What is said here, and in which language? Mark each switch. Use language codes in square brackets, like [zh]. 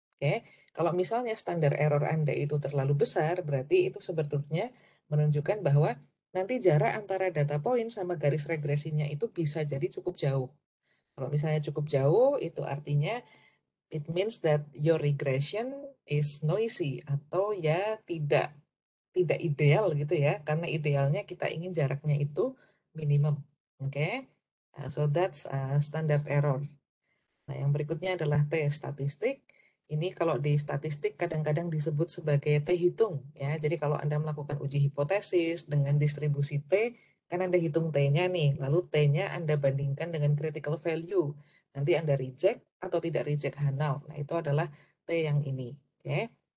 [id] Oke, kalau misalnya standar error Anda itu terlalu besar, berarti itu sebetulnya menunjukkan bahwa nanti jarak antara data point sama garis regresinya itu bisa jadi cukup jauh. Kalau misalnya cukup jauh, itu artinya [en] it means that your regression is noisy [id] atau ya tidak ideal gitu ya, karena idealnya kita ingin jaraknya itu minimum. [en] Oke, so that's standard error. [id] Nah, yang berikutnya adalah T statistik. Ini kalau di statistik kadang-kadang disebut sebagai T hitung ya. Jadi kalau Anda melakukan uji hipotesis dengan distribusi T, kan Anda hitung T-nya nih, lalu T-nya Anda bandingkan dengan critical value. Nanti Anda reject atau tidak reject null. Nah, itu adalah T yang ini. Oke.